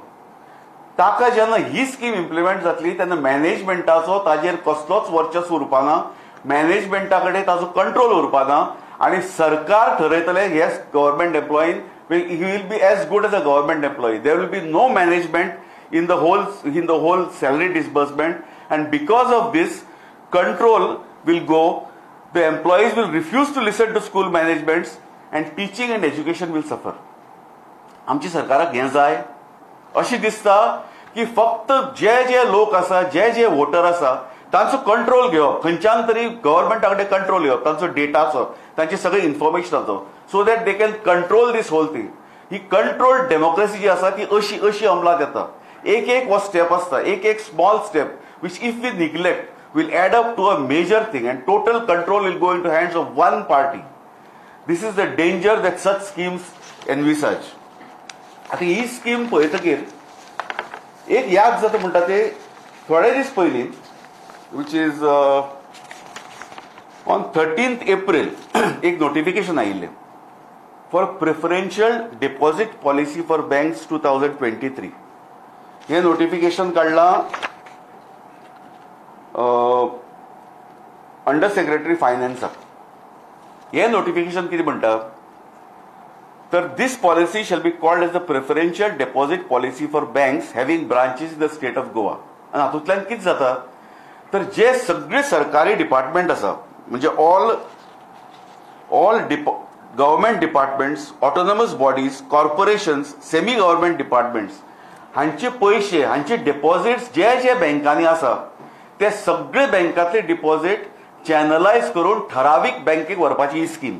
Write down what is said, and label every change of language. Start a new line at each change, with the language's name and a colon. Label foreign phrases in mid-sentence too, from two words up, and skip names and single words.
Konkani: ताका जेन्ना ही
English: scheme implement
Konkani: जातली तेन्ना मॅनेजमेंटाचो ताजेर कसलोच वर्चस्व उरपाना, मॅनेजमेंटा कडेन ताजो कंट्रोल उरपाना आनी सरकार ठरयतले हे
English: government employee he will be as good as a government employee. There will be no management in the whole salary disbursement, and because of this control will go, the employees will refuse to listen to school managements and teaching and education will suffer.
Konkani: आमची सरकाराक हें जाय अशी दिसता की फक्त जे लोक आसा, जे वोटर आसा तांचो कंट्रोल घेवप, खंयच्यान तरी गव्हर्मेंटा कडेन कंट्रोल घेवप तांचो डेटाचो, तांचे सगळे इन्फॉर्मेशनाचो,
English: so that they can control this whole thing.
Konkani: ही
English: control democracy
Konkani: जी आसा ती अशी अंमलात येता. एक हो स्टेप आसता,
English: one small step which if we neglect will add up to a major thing and total control will go into hands of one party. This is the danger that such schemes envisage.
Konkani: आता ही स्कीम पळयतकीर एक याद जाता म्हणटा ते थोडे दीस पयलीं
English: which is on 13th April
Konkani: एक नोटिफिकेशन आयिल्लें
English: for preferential deposit policy for banks 2023.
Konkani: हे नोटिफिकेशन काडलां
English: Under Secretary
Konkani: फायनान्साक. हे नोटिफिकेशन कितें म्हणटा तर
English: this policy shall be called as the preferential deposit policy for banks having branches in the state of Goa.
Konkani: आनी हातूंतल्यान कितें जाता तर जे सगळे सरकारी डिपार्टमेंट आसा म्हणजे
English: all government departments, autonomous bodies, corporations, semi government departments
Konkani: हांचे पयशे, हांचे डिपॉझिट्स जे बँकांनी आसा ते सगळे बँकांतले
English: deposit channelize
Konkani: करून ठरावीक बँकेक व्हरपाची ही स्कीम.